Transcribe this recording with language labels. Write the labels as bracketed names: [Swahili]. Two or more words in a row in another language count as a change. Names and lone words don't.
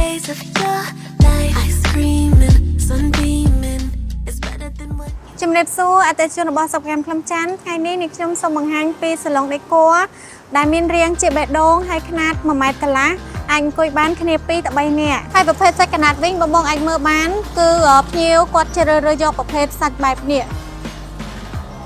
[English] of your light, ice creaming, sunbeaming. It's better than what. [Khmer] ជំរាបសួរអតិថិជនរបស់សប្កម្មខ្លឹមច័ន្ទថ្ងៃនេះនេះខ្ញុំសូមបង្ហាញពីសាឡុងដេគ័រដែលមានរាងជាបេះដូងហើយខ្នាត1ម៉ែត្រកន្លះអាចអង្គុយបានគ្នា 2ទៅ3នាក់ហើយប្រភេទសាច់កណាត់វិញបងអាចមើលបានគឺភ្ញៀវគាត់ជ្រើសរើសយកប្រភេទសាច់បែបនេះព